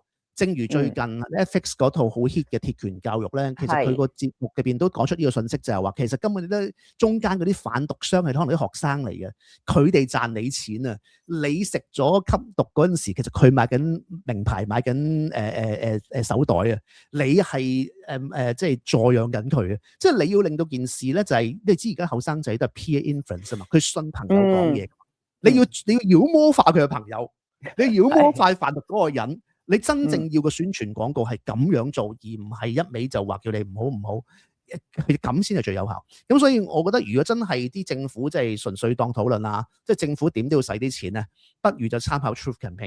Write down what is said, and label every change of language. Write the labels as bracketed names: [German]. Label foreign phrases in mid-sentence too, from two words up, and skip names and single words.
[Cantonese] 正如最近 Netflix 嗰套好 hit 嘅鐵拳教育咧，其實佢個節目入邊都講出呢個信息，就係話其實根本都中間嗰啲販毒商係可能啲學生嚟嘅，佢哋賺你錢啊！你食咗吸毒嗰陣時，其實佢買緊名牌，買緊手袋啊！你係即係助養緊佢啊！即係你要令到件事咧，就係你知而家後生仔都係 [English] peer influence [Cantonese] 啊嘛，佢信朋友講嘢，你要妖魔化佢嘅朋友，你妖魔化販毒嗰個人。你真正要個宣傳廣告係咁樣做，而唔係一味就話叫你唔好，咁先係最有效。咁所以我覺得，如果真係啲政府即係純粹當討論啊，即係政府點都要使啲錢咧，不如就參考 Truth Campaign。